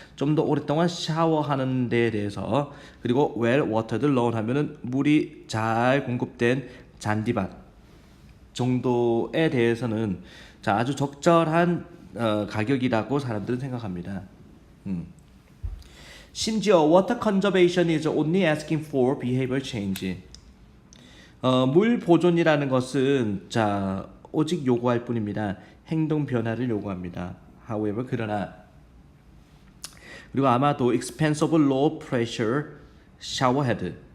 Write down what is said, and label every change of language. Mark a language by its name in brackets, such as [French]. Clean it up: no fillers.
[Korean] 좀 더 오랫동안 샤워하는 데에 대해서. 그리고 [English] well watered lawn [Korean] 하면은 물이 잘 공급된 잔디밭. 정도에 대해서는 자 아주 적절한 가격이라고 사람들은 생각합니다. [English] 심지어 water conservation is only asking for behavior change. [Korean] 물 보존이라는 것은 자 오직 요구할 뿐입니다. 행동 변화를 요구합니다. [English] However [Korean] 그러나 그리고 아마도 [English] expensive low pressure shower head.